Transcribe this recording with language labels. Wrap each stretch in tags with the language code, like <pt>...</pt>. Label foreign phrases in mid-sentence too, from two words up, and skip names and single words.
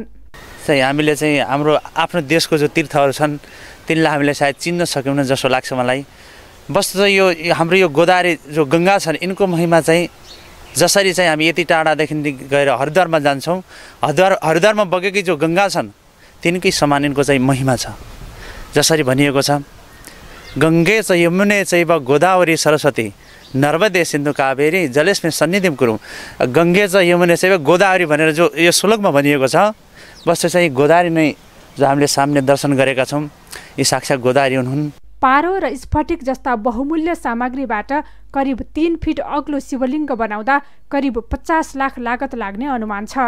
<ne>हामीले चाहिँ हाम्रो आफ्नो देशको जो तीर्थहरू छन् तिनलाई हामीले सायद चिन्न सक्यौँ जस्तो लाग्छ मलाई। वस्तुतः यो हाम्रो यो गोदावरी जो गङ्गा छन् यिनको महिमा चाहिँ जसरी चाहिँ हामी यति टाढादेखि गएर हरिद्वारमा जान्छौँ, हरिद्वारमा बगेकी जो गङ्गा छन् तिनकै समान यिनको चाहिँ महिमा छ। जसरी भनिएको छ</ne> <sa>गङ्गे च यमुने चैव गोदावरी सरस्वती नर्मदे सिन्धु कावेरी जलेस्मिन् सन्निधिं कुरु। गङ्गे च यमुने चैव गोदावरी</sa> <ne>भनेर जो यो श्लोकमा भनिएको छ वस्तु चाहिँ गोदावरी नै जो हामीले सामने दर्शन गरेका छौँ यी साक्षात् गोदावरी हुन्। पारो र स्फटिक जस्ता बहुमूल्य सामग्रीबाट करिब 3 फिट अग्लो शिवलिङ्ग बनाउँदा करिब 50 लाख लागत लाग्ने अनुमान छ।</ne>